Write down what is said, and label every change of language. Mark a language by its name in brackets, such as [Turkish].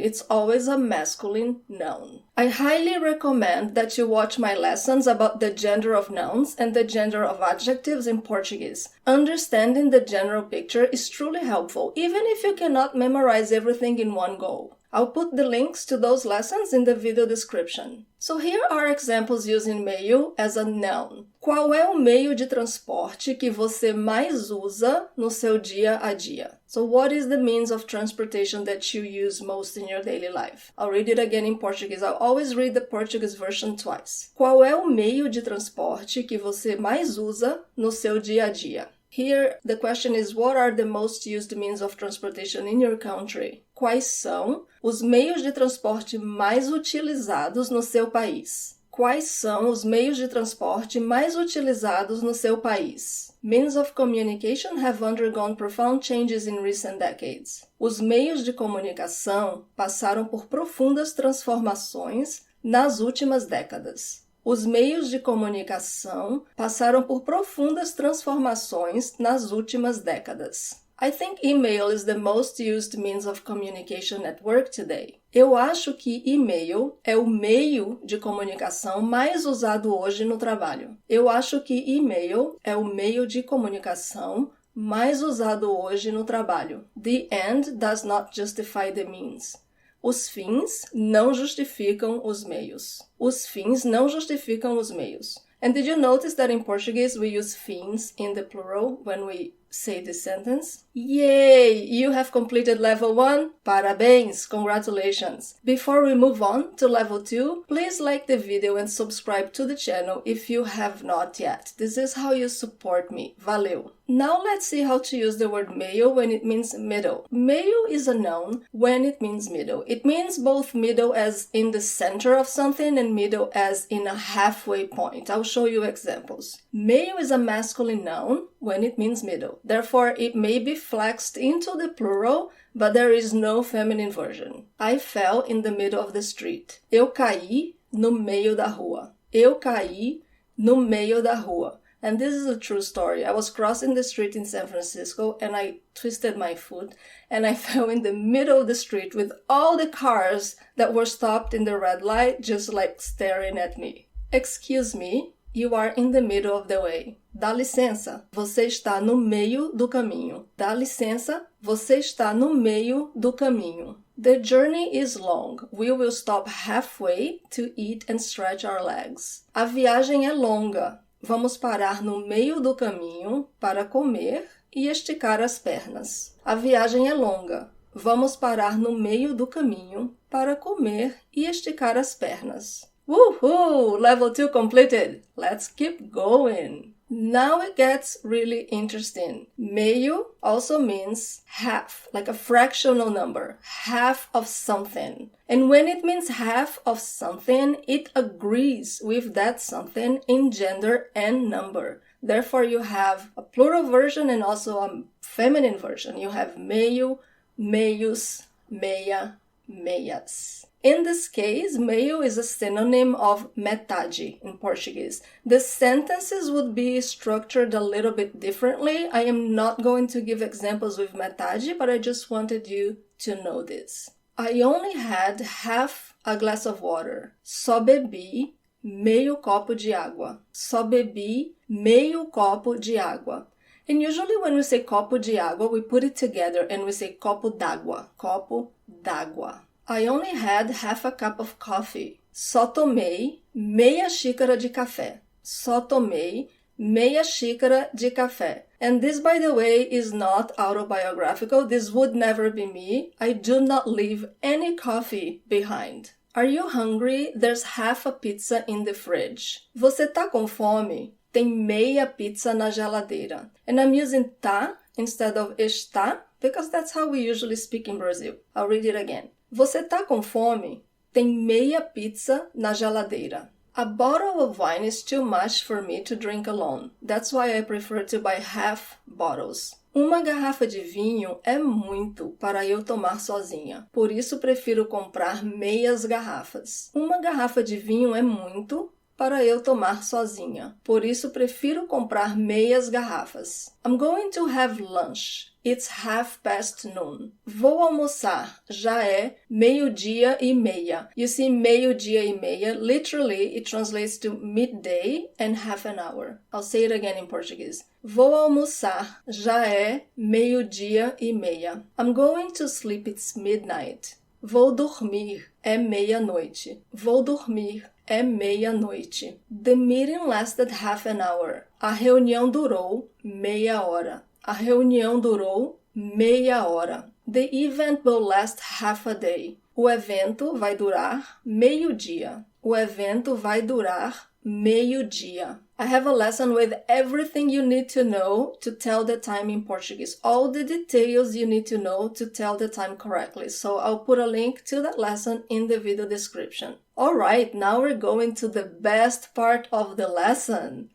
[English] It's always a masculine noun. I highly recommend that you watch my lessons about the gender of nouns and the gender of adjectives in Portuguese. Understanding the general picture is truly helpful, even if you cannot memorize everything in one go. I'll put the links to those lessons in the video description. So here are examples using meio as a noun. [Portuguese] Qual é o meio de transporte que você mais usa no seu dia a dia? [English] So what is the means of transportation that you use most in your daily life? I'll read it again in Portuguese. I'll always read the Portuguese version twice. [Portuguese] Qual é o meio de transporte que você mais usa no seu dia a dia? [English] Here, the question is, what are the most used means of transportation in your country? [Portuguese] Quais são os meios de transporte mais utilizados no seu país? Quais são os meios de transporte mais utilizados no seu país? [English] Means of communication have undergone profound changes in recent decades. [Portuguese] Os meios de comunicação passaram por profundas transformações nas últimas décadas. Os meios de comunicação passaram por profundas transformações nas últimas décadas. [English] I think email is the most used means of communication at work today. [Portuguese] Eu acho que e-mail é o meio de comunicação mais usado hoje no trabalho. Eu acho que e-mail é o meio de comunicação mais usado hoje no trabalho. [English] The end does not justify the means. [Portuguese] Os fins não justificam os meios. Os fins não justificam os meios. [English] And did you notice that in Portuguese we use fins in the plural when we say this sentence? Yay! You have completed level 1. [Portuguese] Parabéns! [English] Congratulations! Before we move on to level 2, please like the video and subscribe to the channel if you have not yet. This is how you support me. [Portuguese] Valeu! [English] Now let's see how to use the word meio when it means middle. Meio is a noun when it means middle. It means both middle as in the center of something and middle as in a halfway point. I'll show you examples. Meio is a masculine noun when it means middle. Therefore, it may be flexed into the plural, but there is no feminine version. I fell in the middle of the street. [Portuguese] Eu caí no meio da rua. Eu caí no meio da rua. [English] And this is a true story. I was crossing the street in San Francisco and I twisted my foot and I fell in the middle of the street with all the cars that were stopped in the red light just like staring at me. Excuse me, you are in the middle of the way. [Portuguese] Dá licença, você está no meio do caminho. Dá licença, você está no meio do caminho. [English] The journey is long. We will stop halfway to eat and stretch our legs. [Portuguese] A viagem é longa. Vamos parar no meio do caminho para comer e esticar as pernas. A viagem é longa. Vamos parar no meio do caminho para comer e esticar as pernas. [English] Woohoo! Level 2 completed. Let's keep going. Now it gets really interesting. Meio also means half, like a fractional number, half of something. And when it means half of something, it agrees with that something in gender and number. Therefore, you have a plural version and also a feminine version. You have meio, meios, meia, meias. In this case, meio is a synonym of metade in Portuguese. The sentences would be structured a little bit differently. I am not going to give examples with metade, but I just wanted you to know this. I only had half a glass of water. [Portuguese] Só bebi meio copo de água. Só bebi meio copo de água. [English] And usually when we say copo de água, we put it together and we say copo d'água. [Portuguese] Copo d'água. [English] I only had half a cup of coffee. [Portuguese] Só tomei meia xícara de café. Só tomei meia xícara de café. [English] And this, by the way, is not autobiographical. This would never be me. I do not leave any coffee behind. Are you hungry? There's half a pizza in the fridge. [Portuguese] Você tá com fome? Tem meia pizza na geladeira. [English] And I'm using tá instead of está because that's how we usually speak in Brazil. I'll read it again. [Portuguese] Você tá com fome? Tem meia pizza na geladeira. [English] A bottle of wine is too much for me to drink alone. That's why I prefer to buy half bottles. [Portuguese] Uma garrafa de vinho é muito para eu tomar sozinha. Por isso prefiro comprar meias garrafas. Uma garrafa de vinho é muito para eu tomar sozinha. Por isso prefiro comprar meias garrafas. [English] I'm going to have lunch. It's noon. [Portuguese] Vou almoçar. Já é meio-dia e meia. [English] You see, meio-dia e meia, literally, it translates to midday and half an hour. I'll say it again in Portuguese. [Portuguese] Vou almoçar. Já é meio-dia e meia. [English] I'm going to sleep. It's midnight. [Portuguese] Vou dormir. É meia-noite. Vou dormir. É meia-noite. [English] The meeting lasted half an hour. [Portuguese] A reunião durou meia hora. A reunião durou meia hora. [English] The event will last half a day. [Portuguese] O evento vai durar meio-dia. O evento vai durar meio-dia. [English] I have a lesson with everything you need to know to tell the time in Portuguese. All the details you need to know to tell the time correctly. So I'll put a link to that lesson in the video description. Alright, now we're going to the best part of the lesson.